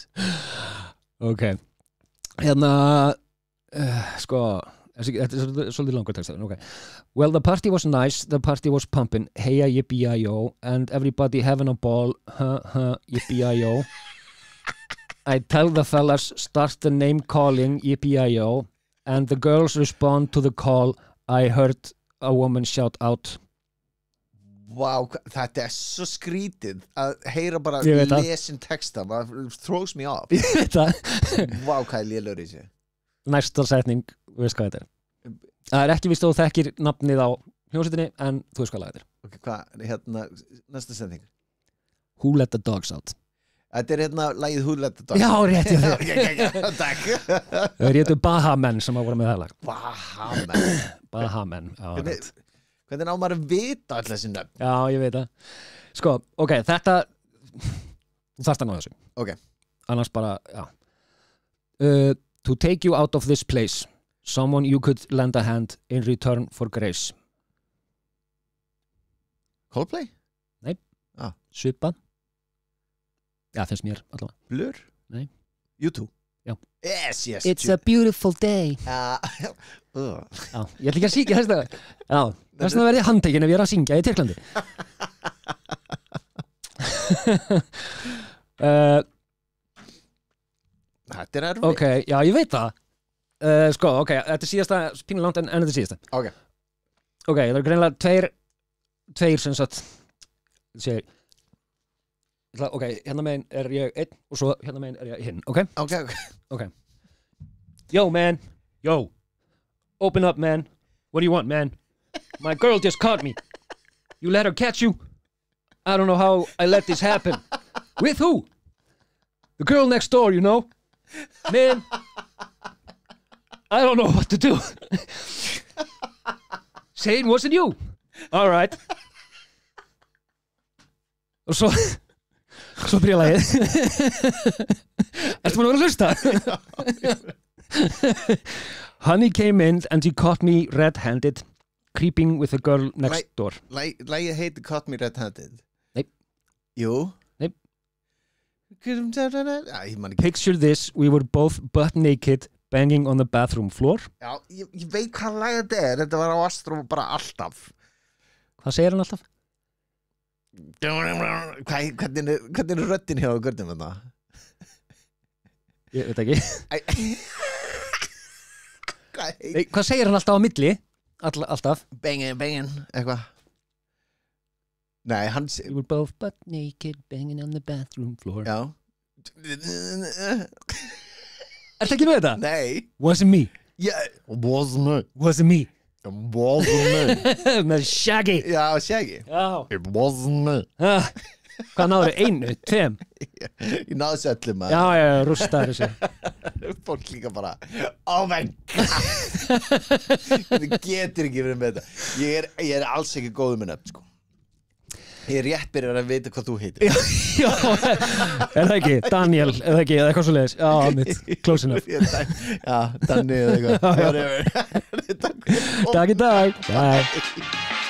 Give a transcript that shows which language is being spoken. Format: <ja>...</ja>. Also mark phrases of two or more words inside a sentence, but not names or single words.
<is>Ok. Hérna sko, þetta svolítið langur textur. Okay.</is> <en>Well, the party was nice, the party was pumping, heya yippee-yi-yo, and everybody having a ball, yippee-yi-yo. I tell the fellas, start the name calling, yippee-yi-yo, and the girls respond to the call. I heard a woman shout out.</en> <is>Wow, þetta svo skrítið að heyra bara lesin texta,</is> <en>throws me off.</en> <is>Ég veit það. Wow, hvað lélur í sig. Næsta setning, veist hvað þetta Það ekki víst að þú þekkir nafnið á hljómsveitinni, en þú veist hvað lag þetta Ok, hvað, næsta setning.</is> <en>Who let the dogs out?</en> <is>Þetta lagið Who let the dogs out. Já, rétt ég Já, takk. Það réttu Bahamenn sem að voru með það lag. Bahamenn, já. Hvernig ná maður að vita alltaf þessi nöfn? Já, ég veit það. Sko, ok, þetta þú þarft að ná þessu. Ok. Annars bara, já.</is> <en>To take you out of this place, someone you could lend a hand in return for grace.</en> <is>Coldplay? Nei. Svipað. Já, finnst mér allavega. Blur? Nei. U2? Já.</is> <en>Yes. It's a beautiful day.</en> <is>Já, ég ætla ekki að syngja þess að já, þess að verði handtekinn ef ég að syngja í Tyrklandi. Þetta erfitt. Ok, já, ég veit það. Sko, ok, þetta síðasta pínu langt en þetta síðasta. Ok, það er greinilega tveir sem sagt segir ok, hérna megin ég einn og svo hérna megin ég hinn, ok? Ok.</is> <en>Yo, man. Yo. Open up, man. What do you want, man? My girl just caught me. You let her catch you? I don't know how I let this happen. With who? The girl next door, you know? Man, I don't know what to do. Say it wasn't you. All right.</en> <is>Og svo byrja lagið. Ertu búin að vera að hlusta?</is> <en>Honey came in and he caught me red-handed, creeping with the girl next door.</en> <is>Lagið heitir Caught Me Red-Handed. Nei. Jú. Nei. Ég man ekki.</is> <en>Picture this, we were both butt naked, banging on the bathroom floor.</en> <is>Já, ég veit hvað lag þetta er. Þetta var á Astro bara alltaf. Hvað segir hann alltaf? Hvernig er röddin hjá Görnum þetta? Ég veit ekki. Hvað segir hann alltaf á milli? Alltaf? Bangin, eitthvað. Nei, hann</is> <en>We were both butt naked, banging on the bathroom floor.</en> <is>Já. Ertu ekki með þetta? Nei.</is> <en>Wasn't me. Yeah, wasn't me. Wasn't me. Wasn't me.</en> <is>Með Shaggy. Já, Shaggy. Já. It wasn't me. Hvað náður? 1, 2? Ég náðu þessu öllum. Já, rústaður þessu. Fólk líka bara,</is> <en>oh my god.</en> <is>Þú getur ekki verið með þetta Ég er alls ekki góður með nöfn sko. Ég er rétt byrjar að vita hvað þú heitir Já, það ekki, Daniel eða ekki, eða eitthvað svo leiðis Já, mitt,</is> <en>close enough</en> <is>Já, Danni eða eitthvað Takk í dag Bye</is>